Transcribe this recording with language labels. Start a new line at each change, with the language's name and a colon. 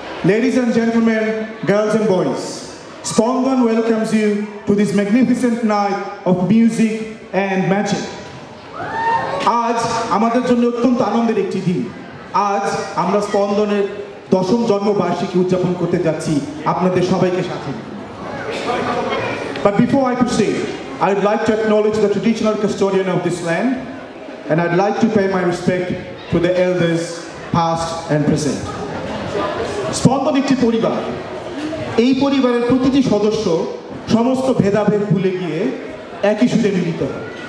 English: Ladies and gentlemen, girls and boys, Spandan welcomes you to this magnificent night of music and magic.
Bangla: আজ আমাদের জন্য অত্যন্ত আনন্দের একটি দিন। আজ আমরা স্পন্দনের 10ম জন্মবার্ষিকী উদযাপন করতে যাচ্ছি আপনাদের সবাইকে সাথে।
English: But before I proceed, I would like to acknowledge the traditional custodian of this land, and I'd like to pay my respect to the elders past and present.
Bangla: স্পন্দন একটি পরিবার। এই পরিবারের প্রতিটি সদস্য সমস্ত ভেদাভেদ ভুলে গিয়ে একই সুরে মিলিত হয়।